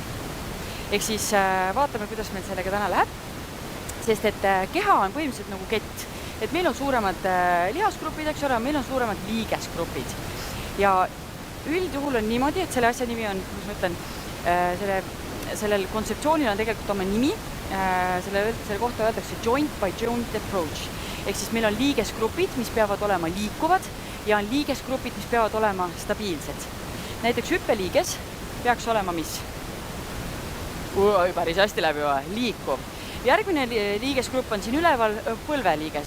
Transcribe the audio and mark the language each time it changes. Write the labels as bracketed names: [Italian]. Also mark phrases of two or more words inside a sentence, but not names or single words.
[Estonian] Ehk siis vaatame, kuidas meil sellega täna läheb, sest et keha on põhimõtteliselt nagu kett, et meil on suuremad lihasgrupid, eks ole, meil on suuremad liigesgrupid ja üldjuhul on niimoodi, et selle asja nimi on, mis ma ütlen, sellel kontseptsioonil on tegelikult oma nimi, selle kohta öeldakse [English] joint by joint approach. [Estonian] Ehk siis meil on liigesgrupid, mis peavad olema liikuvad ja on liigesgrupid, mis peavad olema stabiilsed. Näiteks hüppeliiges peaks olema mis? Päris hästi läbi või? Liikuv. Järgmine liigesgrupp on siin üleval põlveliiges.